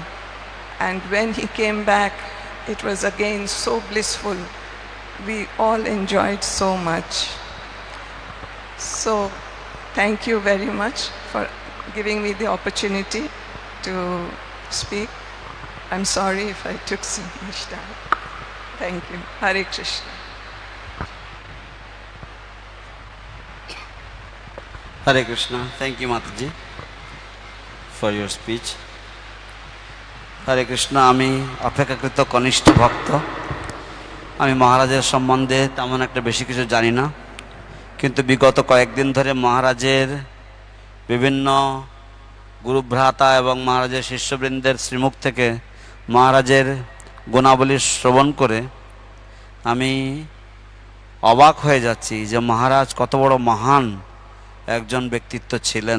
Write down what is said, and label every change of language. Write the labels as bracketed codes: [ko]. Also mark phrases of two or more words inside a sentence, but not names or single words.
[en] And when he came back, it was again so blissful. we all enjoyed so much. So thank you very much for giving me the opportunity to speak. I'm sorry if I took so much time. Thank you. Hare Krishna. [bn] হরে কৃষ্ণ। [en] thank you Mataji for your speech. [bn] হরে কৃষ্ণ। আমি অপেক্ষাকৃত কনিষ্ঠ ভক্ত। আমি মহারাজের সম্বন্ধে তেমন একটা বেশি কিছু জানি না, কিন্তু বিগত কয়েকদিন ধরে মহারাজের বিভিন্ন গুরুভ্রাতা এবং মহারাজের শিষ্যবৃন্দের শ্রীমুখ থেকে মহারাজের গুণাবলী শ্রবণ করে আমি অবাক হয়ে যাচ্ছি যে মহারাজ কত বড় মহান একজন ব্যক্তিত্ব ছিলেন।